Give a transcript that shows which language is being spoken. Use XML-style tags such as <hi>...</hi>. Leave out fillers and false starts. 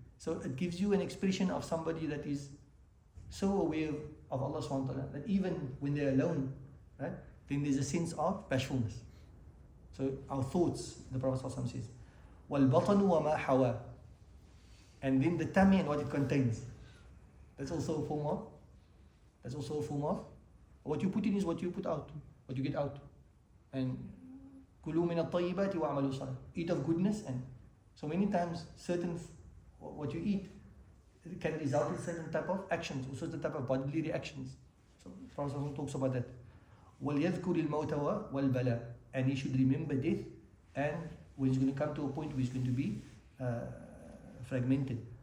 <en>So it gives you an expression of somebody that is so aware of Allah SWT that even when they're alone, right, then there's a sense of bashfulness. So our thoughts, the Prophet ﷺ says,</en> <ar>وَالْبَطَنُ وَمَا حَوَى.</ar> <en>And then the tummy and what it contains. That's also a form of what you put in is what you put out, what you get out.</en> <ar>And كُلُوا مِنَ الطَّيِّبَاتِ وَعْمَلُوا صَالِحًا.</ar> <en>Eat of goodness. And so many times what you eat, it can result in certain type of actions, also the type of bodily reactions. So the Prophet talks about that.</en> <ar>وَلْيَذْكُرِ الْمَوْتَ وَالْبَلَى.</ar> <en>And he should remember death, and when he's going to come to a point where he's going to be fragmented.</en>